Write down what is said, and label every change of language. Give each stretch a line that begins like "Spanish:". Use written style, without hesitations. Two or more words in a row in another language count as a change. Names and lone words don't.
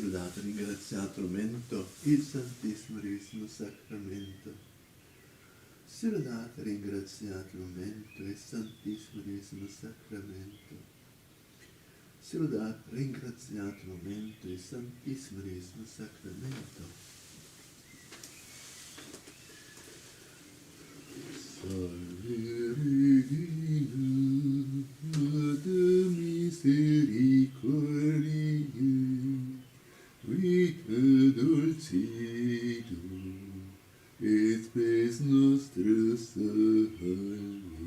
Italian: dato ringraziamento il Santissimo Sacramento. Sia dato ringraziamento il Santissimo Sacramento. Sia dato ringraziamento il Santissimo Sacramento.
Latin: Salve Regina, Mater misericordiae, vita dulcedo, et spes nostra salve.